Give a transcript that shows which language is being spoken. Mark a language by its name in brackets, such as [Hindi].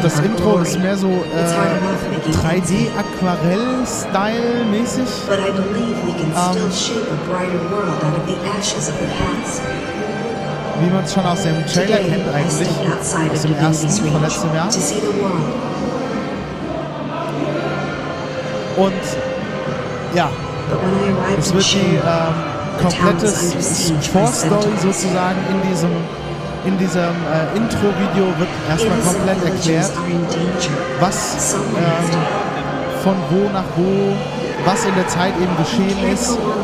[German] Das Intro ist mehr so 3D-Aquarell-Style-mäßig. [English] But I believe we can still shape a brighter world out of the ashes of the past. [German] Wie man es schon aus dem Trailer kennt eigentlich, aus dem ersten von letztem Jahr. Und ja, es wird die komplette Vorstory sozusagen in diesem Intro-Video wird erstmal komplett erklärt, was von wo nach wo, was in der Zeit eben geschehen ist.